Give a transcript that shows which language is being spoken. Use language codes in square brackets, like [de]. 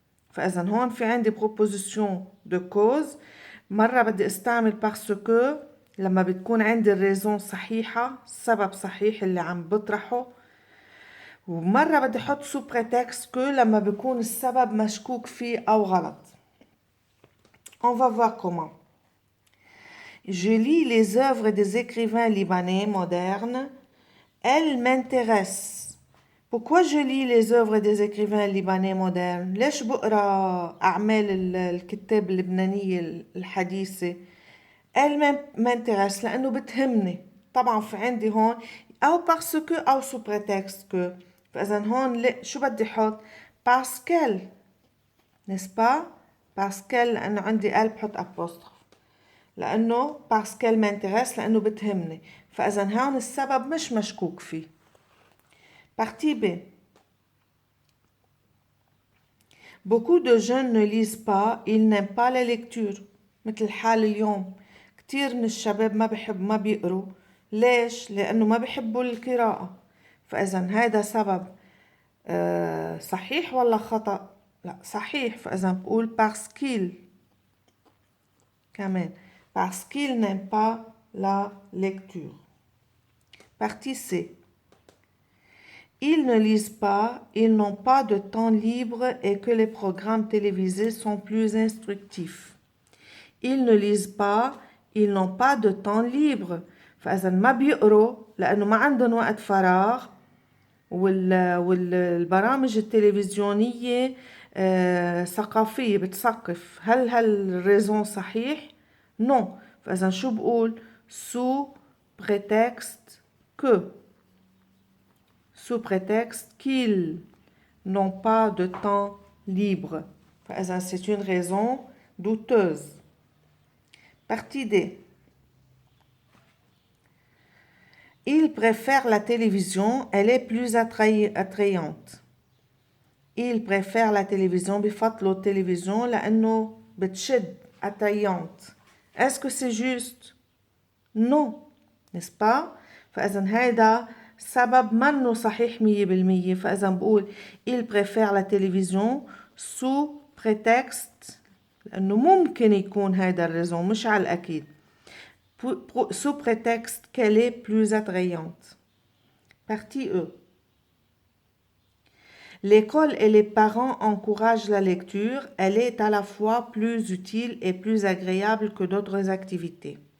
[ar] فإذا هون في عندي proposition de cause. مرة بدي استعمل parce que لما بتكون عندي الريزون صحيحة السبب صحيح اللي عم بطرحه. ومرة بدي احط sous prétexte que لما بيكون السبب مشكوك فيه أو غلط. [fr] On va voir comment. Je lis les œuvres des écrivains libanais modernes. Elles m'intéressent. Pourquoi je lis les œuvres des écrivains libanais modernes؟ [ar] ليش بقرا أعمال الكتاب اللبنانية الحديثة؟ [fr] Elle m'intéresse [ar] لأنه بتهمني. طبعا في عندي هون أو parce que أو sous prétexte que. فإذا هون شو بدي حط؟ parce qu'elle. [fr] n'est-ce pas؟ parce qu'elle [ar] لأنه عندي elle بحط apostrophe. لأنه [fr] parce qu'elle m'intéresse [ar] لأنه بتهمني. فإذا هون السبب مش مشكوك فيه. [fr] Partie B. Beaucoup de jeunes ne lisent pas, ils n'aiment pas la lecture. [ar] مثل حال اليوم كتير من الشباب ما بيقروا. ليش؟ لأنه ما بيحبوا القراءة. فإذا هذا سبب صحيح ولا خطأ؟ لا صحيح. فإذا بقول [fr] parce qu'il كمان parce qu'ils n'aiment pas la lecture. Partie C. Ils ne lisent pas, ils n'ont pas de temps libre et que les programmes télévisés sont plus instructifs. Ils ne lisent pas, ils n'ont pas de temps libre. [ar] فإذا ما بيقروا لأنه ما عندهم وقت فراغ والبرامج التلفزيونية ثقافية بتثقف. هل هالريزون صحيح؟ non. فإذا شو بقول؟ sous prétexte que. [fr] Sous prétexte qu'ils n'ont pas de temps libre. [ar] فإذا [fr] c'est une raison douteuse. Partie D. Il préfère la télévision, elle est plus attrayante. Il préfère la télévision, [ar] بفضلوا التلفزيون لأنه بتشد [fr] attrayante. Est-ce que c'est juste? Non, n'est-ce pas? [ar] فإذا هذا سبب منه صحيح 100%. فإذا بقول [fr] il préfère la télévision [ar] sous prétexte لأنه ممكن يكون هذا الريزون مش على الأكيد. [fr] Sous prétexte qu'elle est plus attrayante. Partie E. L'école et les parents encouragent la lecture. Elle est à la fois plus utile et plus agréable que d'autres activités.